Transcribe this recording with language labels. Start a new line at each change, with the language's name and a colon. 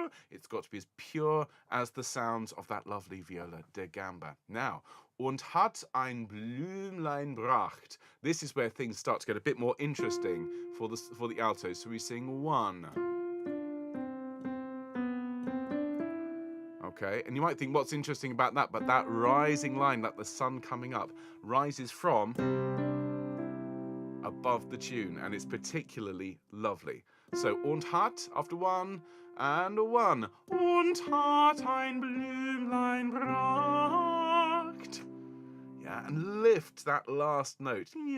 English: It's got to be as pure as the sounds of that lovely viola da gamba.
German: Now, und hat ein Blümlein bracht.
English: This is where things start to get a bit more interesting for the alto. So we sing 1. Okay, and you might think, what's interesting about that? But that rising line, like the sun coming up, rises from above the tune, and it's particularly lovely. So, und hat after 1 and 1.
German: Und hat ein Blümlein bracht.
English: Yeah, and lift that last note.